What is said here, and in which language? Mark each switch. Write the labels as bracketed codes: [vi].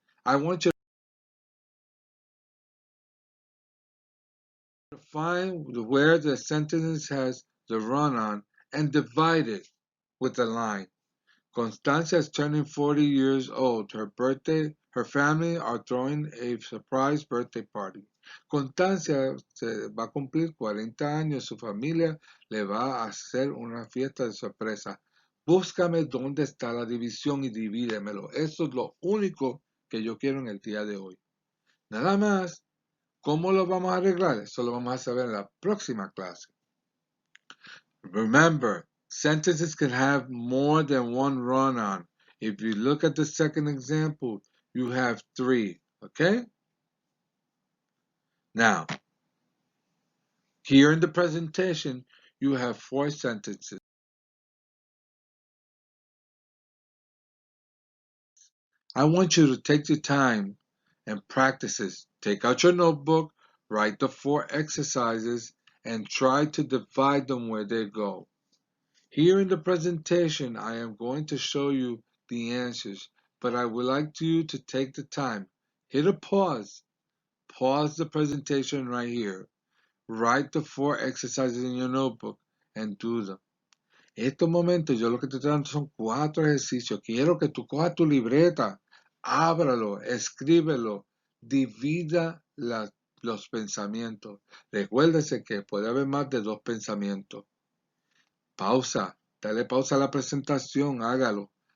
[en] I want you to find where the sentence has the run-on and divide it with a line. Constancia is turning 40 years old. Her family are throwing a surprise birthday party. [es] Constancia se va a cumplir 40 años. Su familia le va a hacer una fiesta de sorpresa. Búscame dónde está la división y divídemelo. Eso es lo único que yo quiero en el día de hoy. Nada más. ¿Cómo lo vamos a arreglar? Eso lo vamos a saber en la próxima clase. [en] Remember, sentences can have more than one run-on. If you look at the second example, you have three, okay? Now, here in the presentation, you have four sentences. I want you to take the time and practice this. Take out your notebook, write the four exercises, and try to divide them where they go. Here in the presentation, I am going to show you the answers, but I would like you to take the time. Hit a pause. Pause the presentation right here. Write the four exercises in your notebook and do them. [es] En estos momentos yo lo que te estoy dando son 4 ejercicios. Quiero que tú cojas tu libreta, ábralo, escríbelo, divida los pensamientos. Recuérdese que puede haber más de 2 pensamientos. Pausa, dale pausa a la presentación, hágalo.